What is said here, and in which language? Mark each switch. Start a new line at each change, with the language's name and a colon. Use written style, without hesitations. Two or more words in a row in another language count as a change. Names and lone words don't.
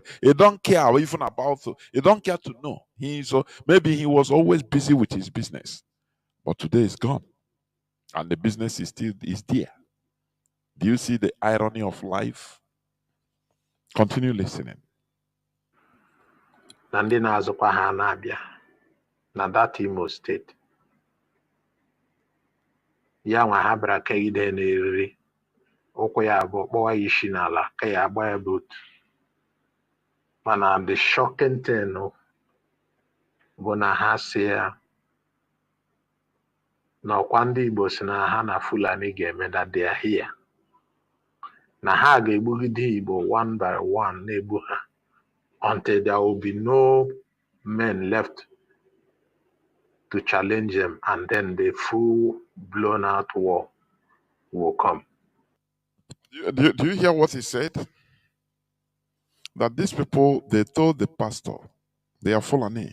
English: He don't care even about. He don't care to know. Maybe he was always busy with his business, but today is gone, and the business is still is there. Do you see the irony of life? Continue listening.
Igbo: na ndị na-azụkwa ha na-abịa na that Imo steeti ya nwa ha bịara kegide n'eriri ụkwụ ya abụọ kpọwa ya isi n'ala ka ya agba ya boot. Mana
English: the shocking thing
Igbo: bụ na ha si ya na ọkwa ndị Igbo si na ha na Fulani ga-eme
English: that they are here,
Igbo: na ha ga-egbugide Igbo
English: one by one
Igbo: na-egbu ha
English: until there will be no men left to challenge them, and then the full blown out war will come. Do you hear what he said? That these people, they told the pastor, they are Fulani.